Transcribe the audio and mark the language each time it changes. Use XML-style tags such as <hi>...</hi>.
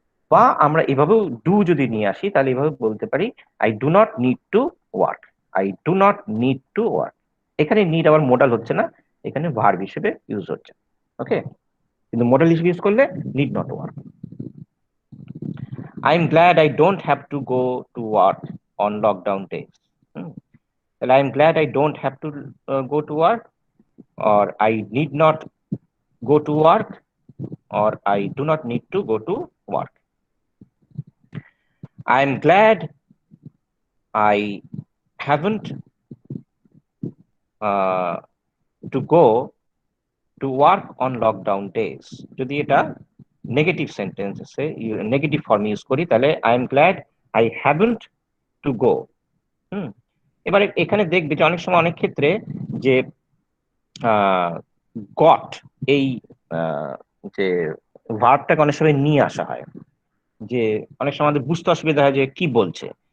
<bn>বা আমরা এভাবেও ডু যদি নিয়ে আসি তাহলে এভাবে বলতে পারি</bn> <en>I do not need to work, I do not need to work.</en> <bn>এখানে নিড আবার মোডাল হচ্ছে না, এখানে ভার্ব হিসেবে ইউজ হচ্ছে, ওকে? কিন্তু মোডাল হিসেবে ইউজ করলে</bn> <en>Need not work. I am glad I don't have to go to work on lockdown days. তাহলে I am glad I don't have to go to work, or I need not go to work, or I do not need to go to work. I am glad I haven't to go to work on lockdown days.</en> <bn>যদি এটা negative সেন্টেন্সে negative form use করি তাহলে</bn> <en>I am glad I haven't to go।</en> <bn>এবারে এখানে দেখবে যে অনেক সময় অনেক ক্ষেত্রে যে গট এই যে ভার্বটাকে অনেক সময় নিয়ে আসা হয়, যে অনেক সময় আমাদের বুঝতে অসুবিধা হয় যে কি বলছে।</bn>